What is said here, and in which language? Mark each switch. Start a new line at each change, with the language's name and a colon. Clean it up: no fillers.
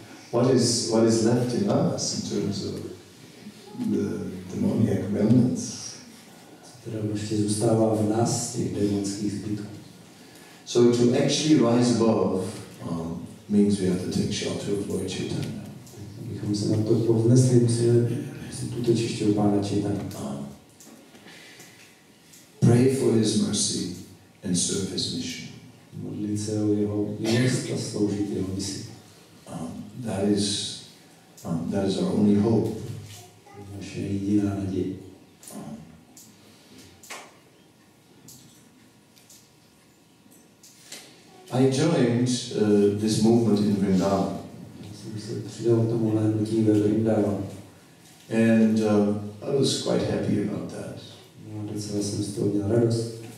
English: What is left in us in terms of the demoniac remnants?
Czech: Co teda ještě zůstává v nás těch démonských zbytků?
English: So to actually rise above means we have to take shelter of Lord Chaitanya.
Czech: Abychom se na to povznesli, musíme si tuto čiště u Pána Chaitanya.
English: Pray for his mercy and serve his mission.
Czech: Modlit se o jeho milost a sloužit jeho misi.
English: That is our only hope.
Czech: Naše jediná naděje.
English: I joined this movement in Vrindavan.
Czech: Jsem se přidal k tomuhle hnutí ve Vrindavanu.
English: And I was quite happy about that.
Czech: No, docela jsem z toho měl radost.